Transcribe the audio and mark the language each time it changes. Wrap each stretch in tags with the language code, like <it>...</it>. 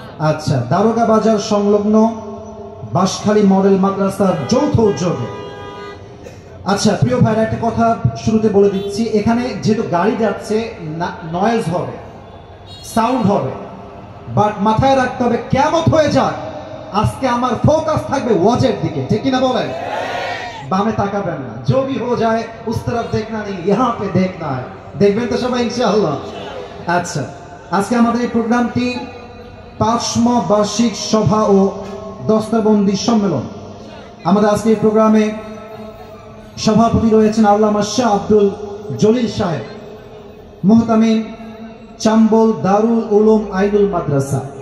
<bn>আচ্ছা, দারোগা বাজার সংলগ্ন বাঁশখালী মডেল মাদ্রাসার যৌথ উদ্যোগে আচ্ছা প্রিয় ভাইরা, একটা কথা শুরুতে বলে দিচ্ছি, এখানে যেহেতু গাড়ি যাচ্ছে নয়েজ হবে, সাউন্ড হবে, বাট মাথায় রাখতে হবে কিয়ামত হয়ে যাক আজকে আমার ফোকাস থাকবে ওয়াজের দিকে, ঠিক কিনা বলেন? বামে তাকাবেন না,</bn> <hi>जो भी हो जाए उस तरफ देखना नहीं, यहाँ पे देखना है।</hi> <bn>দেখবেন তো সবাই ইনশাআল্লাহ? আচ্ছা, আজকে আমাদের এই প্রোগ্রামটি ৫ম বার্ষিক সভা ও দস্তাবন্দি সম্মেলন। আমাদের আজকে এই প্রোগ্রামে সভাপতি রয়েছেন আল্লামা শাহ আব্দুল জলিল সাহেব, মুহতামিম চাম্বল দারুল উলুম আইনুল মাদ্রাসা।</bn>